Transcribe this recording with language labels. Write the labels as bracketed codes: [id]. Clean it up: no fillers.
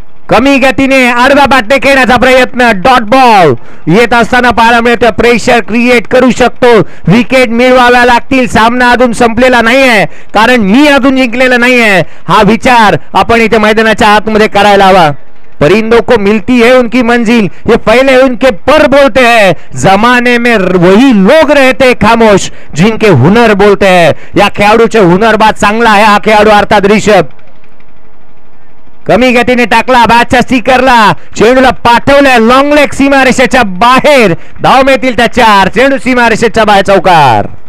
[mr] कमी गतीने आडव्या बॅटने खेळण्याचा प्रयत्न, डॉट बॉल येत असताना पाहायला मिळतं. प्रेशर क्रिएट करू शकतो, विकेट मिळवाव्या लागतील. सामना अजून संपलेला नाहीये, कारण मी अजून जिंकलेला नाहीये. हा विचार आपण इथे मैदानाच्या आतमध्ये करायला हवा. [hi] परिंदों को मिलती है उनकी मंजिल, ये पहले उनके पर बोलते हैं. जमाने में वही लोग रहते खामोश जिनके हुनर बोलते हैं. [mr] या खेळाडूचे हुनरबाज चांगला आहे हा खेळाडू अर्थात रिषभ. कमी गतीने टाकला बॅटच्या स्टिकरला, चेंडूला पाठवलंय लॉंग लेग सीमारेषेच्या बाहेर. धाव मिळतील त्या 4. चेंडू सीमारेषेच्या बाहेर चौकार.